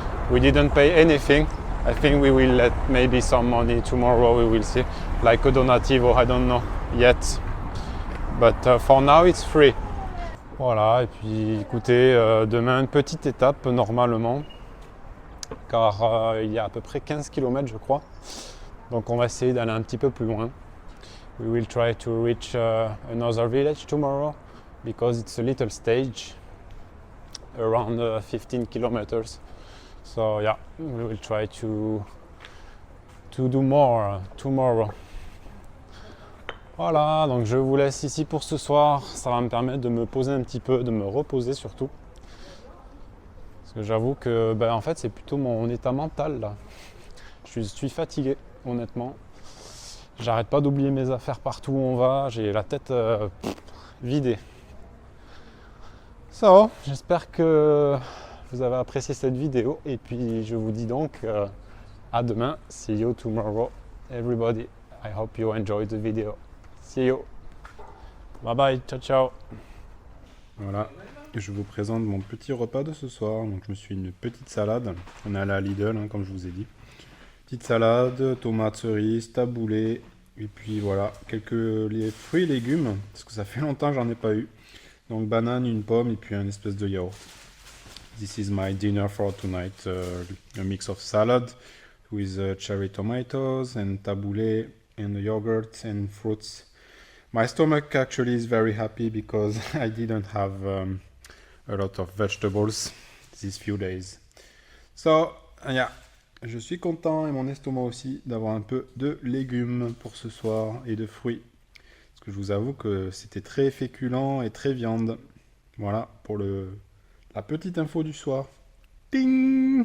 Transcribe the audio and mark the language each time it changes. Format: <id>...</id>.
<en>We didn't pay anything. I think we will let maybe some money tomorrow, we will see. Like a donativo, I don't know yet. But for now it's free.</en> <fr>Voilà, et puis écoutez, demain une petite étape normalement, car il y a à peu près 15 km je crois. Donc on va essayer d'aller un petit peu plus loin.</fr> <en>We will try to reach another village tomorrow because it's a little stage around 15 kilometers. So yeah, we will try to do more tomorrow.</en> <fr>Voilà, donc je vous laisse ici pour ce soir. Ça va me permettre de me poser un petit peu, de me reposer surtout. Parce que j'avoue que en fait c'est plutôt mon état mental là. Je suis fatigué honnêtement. J'arrête pas d'oublier mes affaires partout où on va. J'ai la tête vidée. So, j'espère que vous avez apprécié cette vidéo. Et puis je vous dis donc à demain.</fr> <en>See you tomorrow everybody. I hope you enjoyed the video. See you. Bye bye. Ciao ciao. Voilà.</en> <fr>Je vous présente mon petit repas de ce soir. Donc je me suis une petite salade. On est allé à Lidl comme je vous ai dit. Petite salade, tomates cerises, taboulé, et puis voilà, les fruits et légumes, parce que ça fait longtemps que j'en ai pas eu. Donc banane, une pomme et puis un espèce de yaourt.</fr> <en>This is my dinner for tonight, a mix of salad with cherry tomatoes and taboulé and yogurt and fruits. My stomach actually is very happy because I didn't have a lot of vegetables these few days. So, yeah.</en> <fr>Je suis content, et mon estomac aussi, d'avoir un peu de légumes pour ce soir et de fruits. Parce que je vous avoue que c'était très féculent et très viande. Voilà pour la petite info du soir. Ting!</fr>